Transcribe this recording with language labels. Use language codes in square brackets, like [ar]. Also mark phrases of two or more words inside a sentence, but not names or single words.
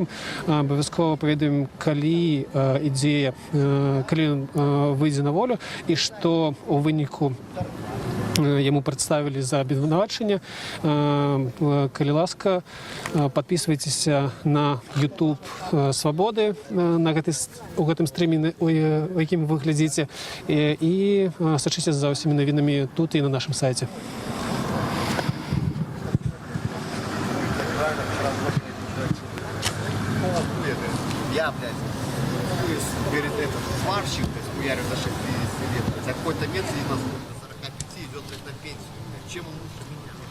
[be] Абавязкова паведамім, калі ён выйдзе на волю, і што у выніку яму прадставілі за абвінавачанне. Калі ласка, падпісвайцеся на YouTube Свабоды у гэтым стрыме, у якім вы глядзіце, і сачыце за ўсімі навінамі тут і на нашым сайце. [ru] Я, блядь, перед этим сварщик, то есть хуярю за 60 лет, за какой-то метр сидит на 45, идет, блядь, на пенсию. Чем он лучше меня?